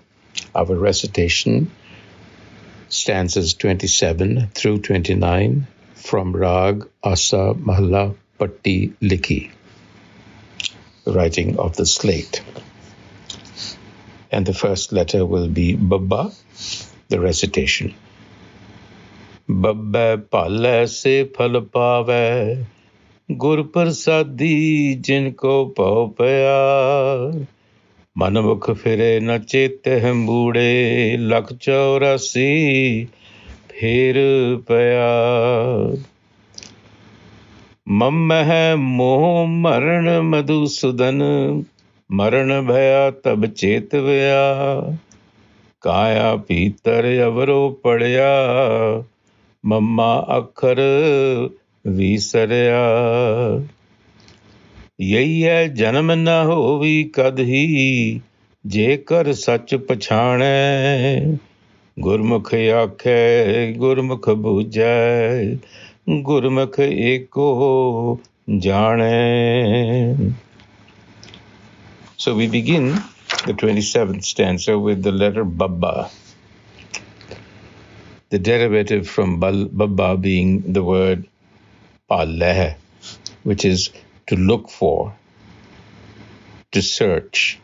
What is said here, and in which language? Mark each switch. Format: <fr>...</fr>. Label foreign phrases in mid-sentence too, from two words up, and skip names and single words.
<en>Our recitation, stanzas 27 through 29 from Rag Asa Mahalla Patee Likhi, writing of the slate. And the first letter will be Baba, the recitation.</en> <pa>ਭਭੈ ਭਾਲਹਿ ਸੇ ਫਲੁ ਪਾਵਹਿ, ਗੁਰ ਪਰਸਾਦੀ ਜਿਨ੍ ਕਉ ਭਉ ਪਇਆ. ਮਨਮੁਖ ਫਿਰਹਿ ਨ ਚੇਤਹਿ ਮੂੜੇ, ਲਖ 84 ਫੇਰੁ ਪਇਆ. ਮੰਮੈ ਮੋਹੁ ਮਰਣੁ ਮਧੁਸੂਦਨੁ, ਮਰਣੁ ਭਇਆ ਤਬ ਚੇਤਵਿਆ. ਕਾਇਆ ਭੀਤਰਿ ਅਵਰੋ ਪੜਿਆ, ਮੰਮਾ ਅਖਰੁ ਵੀਸਰਿਆ. ਯਹੀ ਹੈ ਜਨਮ ਨ ਹੋਵੀ ਕਦਹੀ, ਜੇਕਰ ਸਚੁ ਪਛਾਣੈ. ਗੁਰਮੁਖਿ ਆਖੈ ਗੁਰਮੁਖਿ ਬੂਝੈ, ਗੁਰਮੁਖਿ ਏਕੋ ਜਾਣੈ.</pa> <en>So we begin the 27th stanza with the letter Baba. The derivative from Baba being the word Paleh, which is to look for, to search.</en>